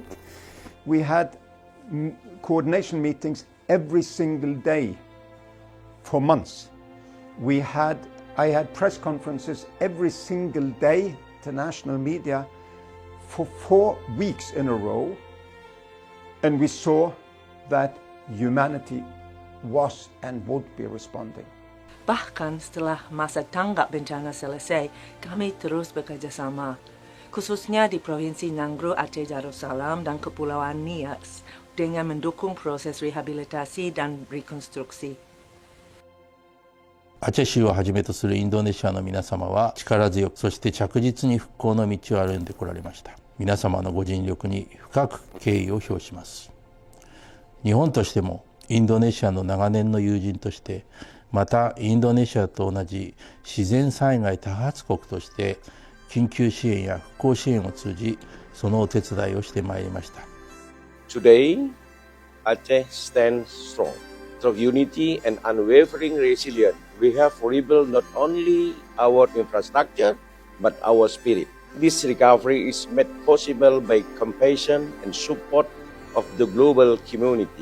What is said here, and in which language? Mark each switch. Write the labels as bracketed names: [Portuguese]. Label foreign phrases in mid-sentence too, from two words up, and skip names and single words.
[English] We had coordination meetings every single day for months. I had press conferences every single day to national media for 4 weeks in a row, and we saw that humanity was and would be responding. [Indonesian] Bahkan setelah masa tanggap bencana selesai, kami terus bekerjasama, khususnya di Provinsi Nanggro, Aceh Darussalam dan Kepulauan Nias, dengan mendukung proses rehabilitasi dan rekonstruksi. [Japanese] アチェ州をはじめとするインドネシアの皆様は力強く、そして着実に復興の道を歩んでこられました。皆様のご尽力に深く敬意を表します。日本としてもインドネシアの長年の友人として、またインドネシアと同じ自然災害多発国として緊急支援や復興支援を通じ、そのお手伝いをしてまいりました。 [English] Today, Aceh stands strong. Through unity and unwavering resilience, we have rebuilt not only our infrastructure, but our spirit. This recovery is made possible by compassion and support of the global community.